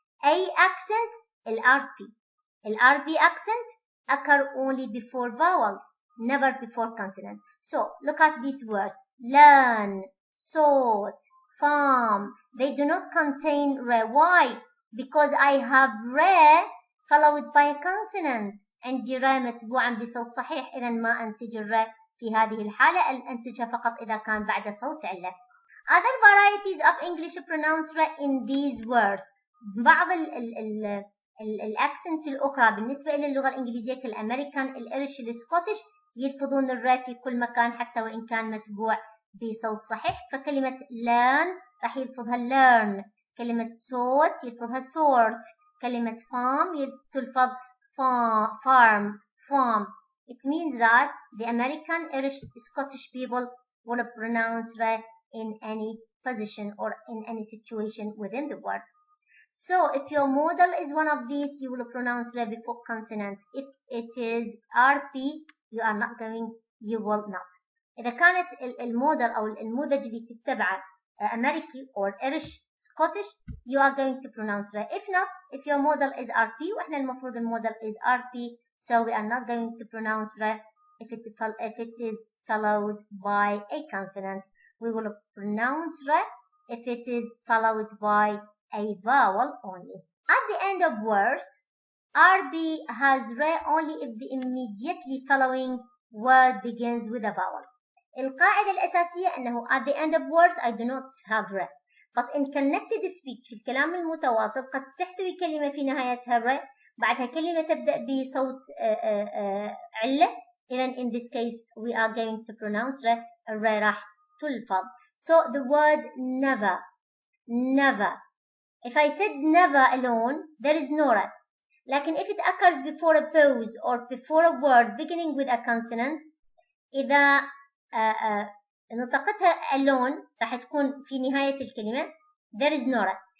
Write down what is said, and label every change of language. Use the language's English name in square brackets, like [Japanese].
[English] A accent ال RP accent occur only before vowels, never before consonant. So look at these words: learn, sought, farm. They do not contain re. Why? Because I have re followed by a consonant. [Arabic] عندي را متبوعا بصوت صحيح، إذا ما أنتج الرا في هذه الحالة، أنتجها فقط إذا كان بعد صوت علة. [English] Other varieties of English pronounce ra in these words. [Arabic] بعض الأكسنت الأخرى بالنسبة إلى اللغة الإنجليزية كالأمريكان، الإيرش، السكوتش يلفظون الرا في كل مكان حتى وإن كان متبوع بصوت صحيح. فكلمة learn راح يلفظها learn، كلمة sort يلفظها sort، كلمة farm تلفظ farm. [English] It means that the American, Irish, Scottish people will pronounce ra in any position or in any situation within the word. So if your model is one of these, you will pronounce ra before consonant. If it is RP, you will not. [Arabic] إذا كانت الموديل أو النموذج اللي تتبعه أمريكي [English] or Irish, Scottish, you are going to pronounce ra. If not, if your model is RP, [Arabic] وإحنا المفروض الموديل [English] is RP, so we are not going to pronounce ra if it is followed by a consonant. We will pronounce ra if it is followed by a vowel only. At the end of words, RB has ra only if the immediately following word begins with a vowel. [Arabic] القاعدة الأساسية أنه [English] at the end of words I do not have ra. But in connected speech [Arabic] في الكلام المتواصل قد تحتوي كلمة في نهايتها را، بعدها كلمة تبدأ بصوت علة. [English] إذن in this case we are going to pronounce را. [Arabic] الرا راح تلفظ. [English] So the word never. If I said never alone, there is no ra. لكن if it occurs before a pause or before a word beginning with a consonant, [Arabic] إذا نطقتها [English] alone [Arabic] راح تكون في نهاية الكلمة [English] there is no ra.